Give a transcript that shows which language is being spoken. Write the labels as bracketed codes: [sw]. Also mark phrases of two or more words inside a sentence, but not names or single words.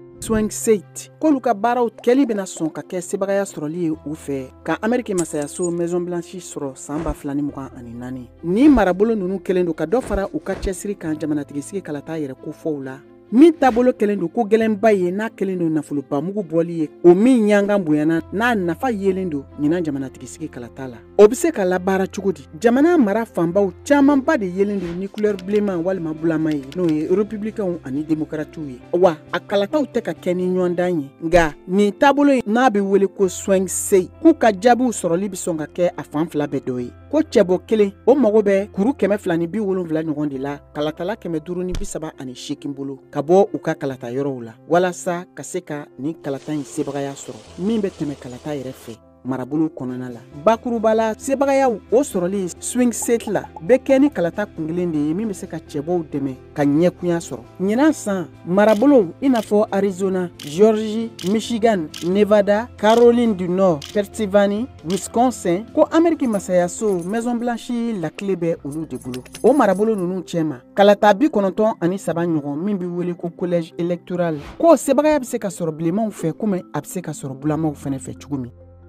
[en] swing state [bm] k'olu ka baaraw kɛli bena sɔn ka kɛ sebagaya sɔrɔli ye u fɛ ka Amérique masayaso Maison Blanche sɔrɔ san 2024 ni marabolo nunu kelen do ka dɔ fara u ka cɛsiri kan jamanatigisi kalata yɛrɛ ko fɔw la min taabolo kelen do ko gɛlɛnba ye n'a kelen do nafoloba mugu bɔli ye o min ɲangan bonyana n'a nafa yelen do ɲinan jamanatigisi kalata la o be se ka labaara cogo di jamana mara fanbaw camanba de yelen do ni couleur bilenman walima bulama ye n'o ye républicains ani démocrates ye wa a kalataw tɛ ka kɛ ni ɲɔgɔndan ye nga nin taabolo n'a be wele ko [en] swing state [bm] k'u ka jaabiw sɔrɔli be sɔn ka kɛ a fan fila bɛɛ dɔ ye ko cɛbɔ kelen o mago bɛ kuru 270 ɲɔgɔn de la kalatala 538 bolo ka bɔ u ka kalata yɔrɔw la walasa ka se ka nin kalata in sebagaya sɔrɔ min bɛ tɛmɛ kalata yɛrɛ fɛ marabolo kɔnɔna la bakurubala sebagayaw o sɔrɔli [en] swing state [bm] la bɛ kɛ ni kalata kungelen de ye min bɛ se ka cɛbɔw dɛmɛ ka ɲɛkunya sɔrɔ ɲinan san marabolo i n'a fɔ Arizona, Georgie, Michigan, Nevada, Caroline du Nord, Pennsylvanie, Wisconsin ko Amérique masayaso Maison Blanche la clé bɛ olu de bolo o marabolo nunu cɛma kalata 93 ɲɔgɔn min bɛ wele ko [fr] collège électoral [bm] ko sebagaya bɛ se ka sɔrɔ bilenmanw fɛ comme a bɛ se ka sɔrɔ bulamaw fɛnɛ fɛ cogo min